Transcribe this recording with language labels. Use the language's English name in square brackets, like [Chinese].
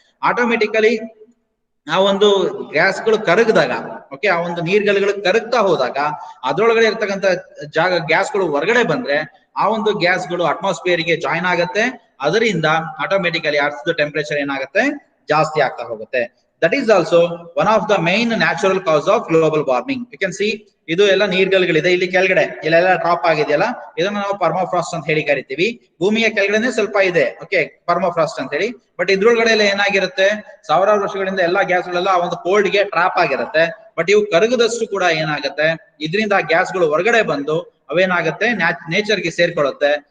[Kannada] Automatically ಆ ಒಂದು ಗ್ಯಾಸ್ಗಳು ಕರಗಿದಾಗ, okay, ಆ ಒಂದು ನೀರ್ಗಲ್ಲುಗಳು ಕರಗ್ತಾ ಹೋದಾಗ ಅದ್ರೊಳಗಡೆ ಇರ್ತಕ್ಕಂಥ ಗ್ಯಾಸ್ಗಳು ಹೊರಗಡೆ ಬಂದ್ರೆ ಆ ಒಂದು ಗ್ಯಾಸ್ಗಳು ಅಟ್ಮಾಸ್ಫಿಯರ್ಗೆ ಜಾಯಿನ್ ಆಗತ್ತೆ. ಅದರಿಂದ ಆಟೋಮೆಟಿಕಲಿ ಅರ್ತ್ ಟೆಂಪರೇಚರ್ ಏನಾಗುತ್ತೆ, ಜಾಸ್ತಿ ಆಗ್ತಾ ಹೋಗುತ್ತೆ. [English] That is also one of the main natural cause of global warming. You can see [Kannada] ಇದು ಎಲ್ಲ ನೀರ್ಗಲ್ಗಳಿದೆ ಇಲ್ಲಿ ಕೆಳಗಡೆ ಇಲ್ಲೆಲ್ಲ ಡ್ರಾಪ್ ಆಗಿದೆಯಲ್ಲ, ಇದನ್ನ ನಾವು ಪರ್ಮಾಫ್ರಾಸ್ಟ್ ಅಂತ ಹೇಳಿ ಕರಿತೀವಿ. ಭೂಮಿಯ ಕೆಳಗಡೆನೆ ಸ್ವಲ್ಪ ಇದೆ, ಓಕೆ, ಪರ್ಮಾಫ್ರಾಸ್ಟ್ ಅಂತ ಹೇಳಿ. ಬಟ್ ಇದ್ರೊಳಗಡೆ ಎಲ್ಲ ಏನಾಗಿರುತ್ತೆ, ಸಾವಿರಾರು ವರ್ಷಗಳಿಂದ ಎಲ್ಲಾ ಗ್ಯಾಸ್ಗಳೆಲ್ಲ ಆ ಒಂದು ಕೋಲ್ಡ್ ಗೆ ಟ್ರಾಪ್ ಆಗಿರುತ್ತೆ. ಬಟ್ ಇವು ಕರಗದಷ್ಟು ಕೂಡ ಏನಾಗುತ್ತೆ, ಇದರಿಂದ ಆ ಗ್ಯಾಸ್ಗಳು ಹೊರಗಡೆ ಬಂದು ಅವೇನಾಗುತ್ತೆ ನೇಚರ್ ಗೆ ಸೇರ್ಕೊಳ್ಳುತ್ತೆ.